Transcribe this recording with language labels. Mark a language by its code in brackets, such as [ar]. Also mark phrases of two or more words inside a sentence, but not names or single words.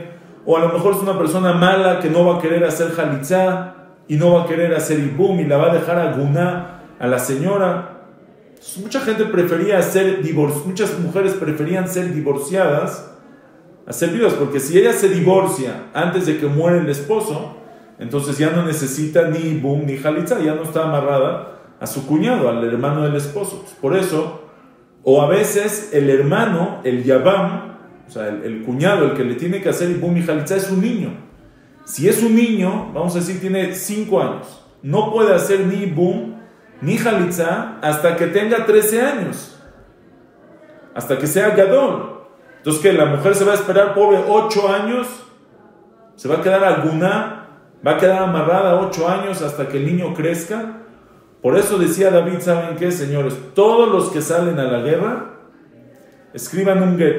[es] O a lo mejor es una persona mala que no va a querer hacer jalitza y no va a querer hacer ibum y la va a dejar a guná a la señora. Mucha gente prefería muchas mujeres preferían ser divorciadas a ser viudas, porque si ella se divorcia antes de que muere el esposo, entonces ya no necesita ni ibum ni jalitza, ya no está amarrada a su cuñado, al hermano del esposo. Por eso, o a veces el hermano, el yabam, o sea, el cuñado, el que le tiene que hacer ibum y jalitza es un niño. Si es un niño, vamos a decir, tiene 5 años, no puede hacer ni ibum ni jalitza hasta que tenga 13 años, hasta que sea gadol. Entonces, ¿qué? La mujer se va a esperar, pobre, 8 años, se va a quedar alguna, va a quedar amarrada 8 años hasta que el niño crezca. Por eso decía David, ¿saben qué, señores? Todos los que salen a la guerra, escriban un get.